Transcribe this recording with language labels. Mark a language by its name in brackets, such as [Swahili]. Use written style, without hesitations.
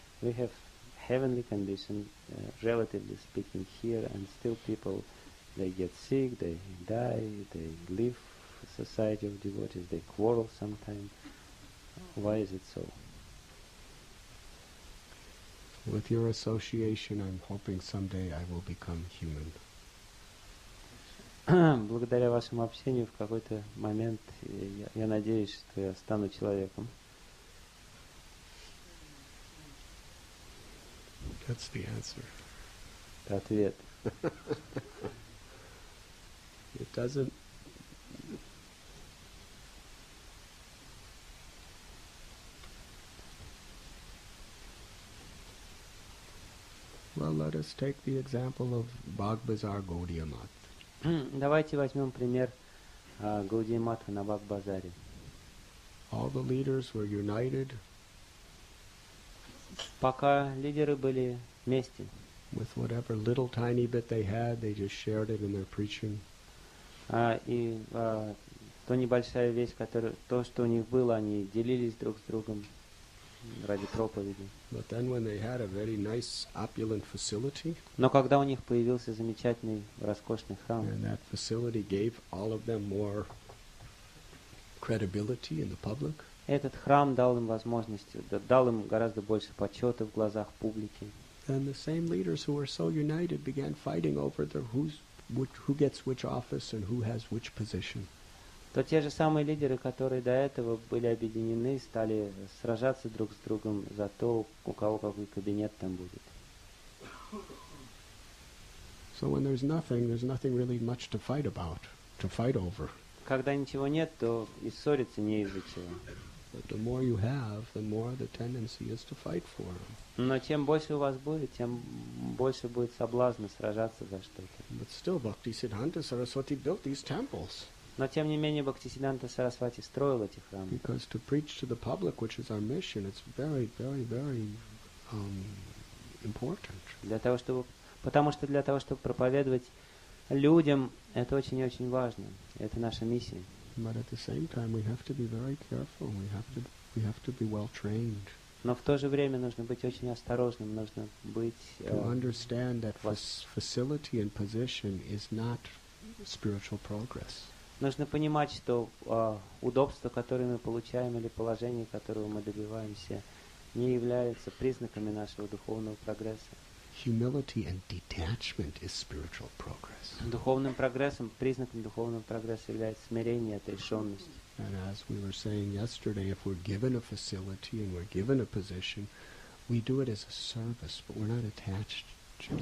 [English] We have heavenly conditions, relatively speaking, here, and still people, they get sick, they die, they leave society of devotees, they quarrel sometimes. Why is it so? With your association, I'm hoping someday I will become human. [Russian] Благодаря вашему общению в какой-то момент я надеюсь, что я стану человеком. [English] That's the answer. [Russian] Это ответ. [English] It doesn't. Well, let us take the example of Bagbazar Gaudiya Mat. [Russian] Давайте возьмем пример Гаудия Матха на Баг-базаре. [English] All the leaders were united [Russian] Пока лидеры были вместе, [English] with whatever little tiny bit they had, they just shared it in their preaching. [Russian] И то небольшая вещь, то, что у них было, они делились друг с другом ради проповеди. [English] But then when they had a very nice opulent facility, [Russian] Но когда у них появился замечательный, роскошный храм, [English] and that facility gave all of them more credibility in the public, [Russian] Этот храм дал им возможность, дал им гораздо больше почета в глазах публики. [English] Then the same leaders who were so united began fighting over who gets which office and who has which position. [Russian] То те же самые лидеры, которые до этого были объединены, стали сражаться друг с другом за то, у кого какой кабинет там будет. [English] So when there's nothing really much to fight over. [Russian] Когда ничего нет, то и ссориться не из-за чего. [English] But the more you have, the more the tendency is to fight for them. [Russian] Но чем больше у вас будет, тем больше будет соблазна сражаться за что-то. [English] But still, Bhaktisiddhanta Saraswati built these temples. [Russian] Но тем не менее Бхактисиддханта Сарасвати строил эти храмы. [English] Because to preach to the public, which is our mission, it's very, very, very important. [Russian] Потому что для того, чтобы проповедовать людям, это очень-очень важно. Это наша миссия. [English] But at the same time, we have to be very careful. We have to be well trained. [Russian] Но в то же время нужно быть очень осторожным, нужно быть. [English] To understand that facility and position is not spiritual progress. [Russian] Нужно понимать, что удобства, которые мы получаем, или положение, которого мы добиваемся, не являются признаками нашего духовного прогресса. [English] Humility and detachment is spiritual progress. [Russian] Духовным прогрессом, признаком духовного прогресса является смирение и отрешенность. [English] And as we were saying yesterday, if we're given a facility and we're given a position, we do it as a service, but we're not attached to it.